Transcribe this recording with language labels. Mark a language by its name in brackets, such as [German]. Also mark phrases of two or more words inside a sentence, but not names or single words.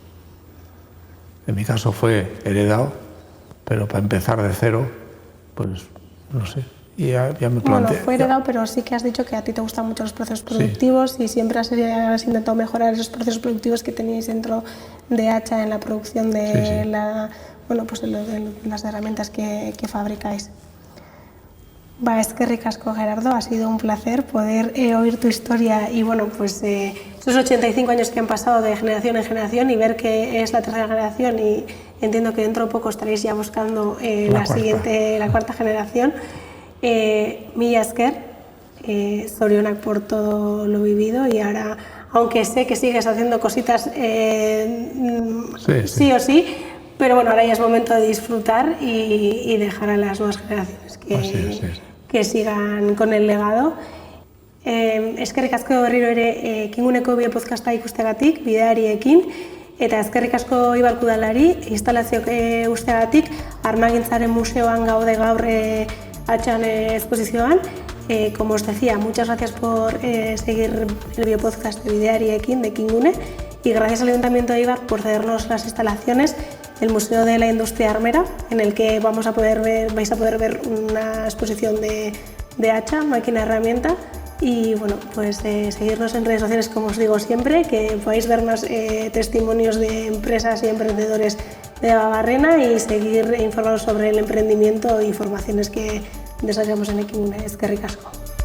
[Spanish] En mi caso fue heredado, pero para empezar de cero, pues no sé. Y ya me planteé. Bueno, fue heredado, pero sí que has dicho que a ti te gustan mucho los procesos productivos y siempre has intentado mejorar esos procesos productivos que teníais dentro de Hacha en la producción de las herramientas que fabricáis. [Basque] Eskerrik asko, [Spanish] Gerardo, ha sido un placer poder oír tu historia y bueno, pues esos 85 años que han pasado de generación en generación y ver que es la tercera generación y entiendo que dentro de poco estaréis ya buscando la cuarta generación. [Basque] Mila esker, zorionak [Spanish] por todo lo vivido y ahora, aunque sé que sigues haciendo cositas sí o sí, pero bueno, ahora ya es momento de disfrutar y dejar a las nuevas generaciones que sigan con el legado. [Basque] Eskerrik asko berriro ere Kinguneko bide podcasta ikusteagatik, bideariekin, eta eskerrik asko Eibarko Udalari instalazioak usteagatik, Armagintzaren museoan gaude gaur Hachan exposición. [Spanish] Como os decía, muchas gracias por seguir el biopodcast de Bideariekin de Kingune y gracias al Ayuntamiento de Eibar por cedernos las instalaciones del Museo de la Industria Armera, en el que vais a poder ver una exposición de hacha, máquina herramienta y bueno, pues seguirnos en redes sociales como os digo siempre, que podáis ver más testimonios de empresas y emprendedores de Debabarrena y seguir informados sobre el emprendimiento y formaciones que desarrollamos en Ekingune. [Basque] Eskerrik asko.